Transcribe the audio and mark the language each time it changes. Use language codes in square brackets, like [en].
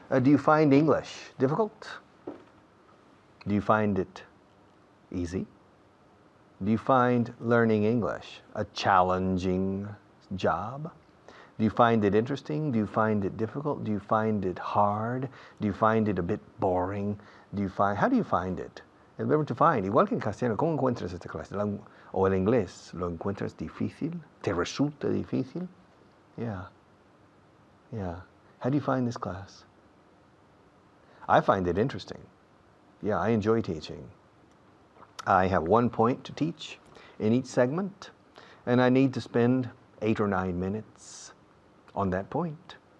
[en] Do you find English difficult? Do you find it easy? Do you find learning English a challenging job? Do you find it interesting? Do you find it difficult? Do you find it hard? Do you find it a bit boring? How do you find it? [es] El verbo to find, igual que en castellano, ¿cómo encuentras esta clase? O el inglés, ¿lo encuentras difícil? ¿Te resulta difícil? Yeah. [en] How do you find this class? I find it interesting. Yeah, I enjoy teaching. I have 1 point to teach in each segment, and I need to spend 8 or 9 minutes on that point.